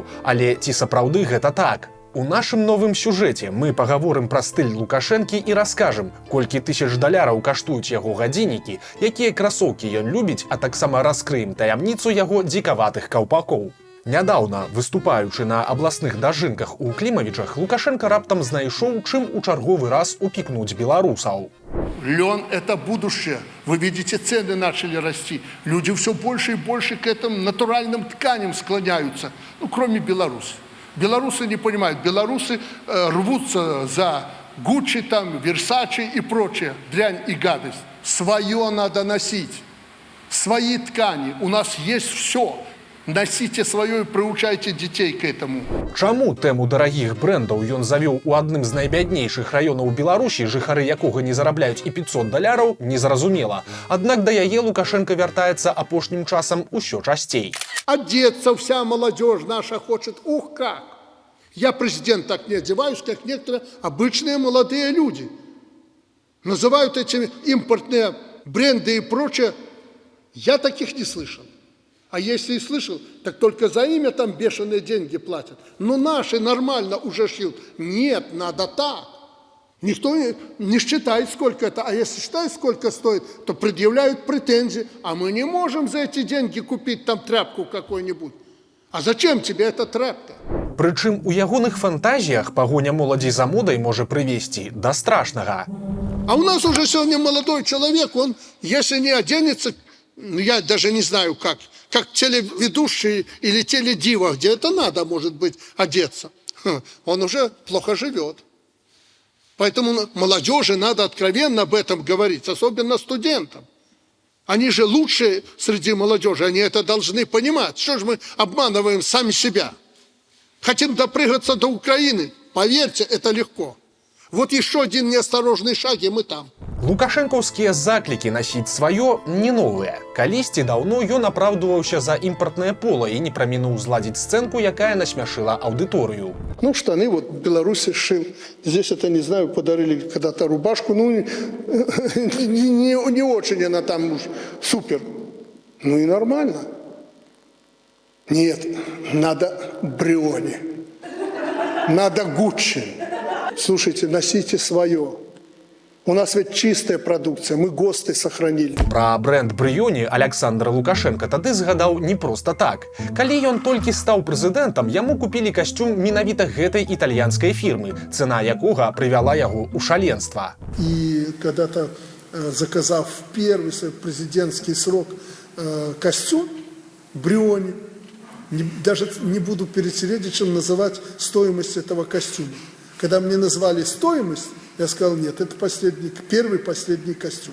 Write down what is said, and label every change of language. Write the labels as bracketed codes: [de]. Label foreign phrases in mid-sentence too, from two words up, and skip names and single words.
[be] Але ці сапраўды гэта так? У нашым новым сюжэце мы пагаворым пра стыль Лукашэнкі і раскажам, колькі тысяч даляраў каштуюць яго гадзіннікі, якія красоўкі ён любіць, а таксама раскрыем таямніцу яго дзікаватых каўпакоў. Нядаўна, выступаючы на абласных дажынках у Клімавічах, Лукашенко раптам знайшоў, чым у чарговы раз упікнуць беларусаў. [ru] Лен – это будущее. Вы видите, цены начали расти. Люди все больше и больше к этим натуральным тканям склоняются. Ну, кроме Беларуси. Белорусы не понимают. Белорусы рвутся за Гуччи, там, Версачи и прочее. Дрянь и гадость. Свое надо носить. Свои ткани. У нас есть все. Носите свое и приучайте детей к этому. [be] Чаму тэму дарагіх брэндаў ён завёў у адным з найбяднейшых раёнаў Беларусі, жыхары якога не зарабляюць і 500 даляраў, незразумела. Аднак да яе Лукашенко вяртаецца апошнім часам усё часцей. [ru] Одеться вся молодежь наша хочет. Ух как! Я, президент, так не одеваюсь, как некоторые обычные молодые люди. Называют эти импортные бренды и прочее. Я таких не слышал. А если и слышал, так только за имя там бешеные деньги платят. Но наши нормально уже шьют. Нет, надо так. Никто не считает, сколько это. А если считает, сколько стоит, то предъявляют претензии. А мы не можем за эти деньги купить там тряпку какую-нибудь. А зачем тебе эта тряпка? [be] Прычым у ягоных фантазіях пагоня моладзі за модай можа прывесці да страшнага. [ru] А у нас уже сегодня молодой человек, он, если не оденется, я даже не знаю как телеведущий или теледива, где это надо, может быть, одеться, он уже плохо живет. Поэтому молодежи надо откровенно об этом говорить, особенно студентам. Они же лучшие среди молодежи, они это должны понимать. Что же мы обманываем сами себя? Хотим допрыгаться до Украины, поверьте, это легко. Вот еще один неосторожный шаг, и мы там. [be] Лукашэнкаўскія заклікі насіць сваё не новыя. Калісьці даўно ён апраўдваўся за імпартнае пола і не прамінуў зладзіць сцэнку, якая насмяшыла аўдыторыю. [ru] Ну, штаны вот в Беларуси шил. Здесь это, не знаю, подарили когда-то рубашку. Ну, не очень она там уж супер. Ну и нормально. Нет, надо Бриони. Надо Гуччи. Слушайте, носите свое. У нас ведь чистая продукция, мы ГОСТы сохранили. [be] Пра бренд Брыёні Александр Лукашенко тады згадаў не проста так. Калі ён толькі стаў прэзідэнтам, яму купілі касцюм менавіта гэтай італьянскай фірмы, цена якога прывяла яго ў шаленства. [ru] И когда-то, заказав в первый свой президентский срок костюм Бриони, даже не буду перед Середичем называть стоимость этого костюма. Когда мне назвали стоимость, я сказал, нет, это первый последний костюм.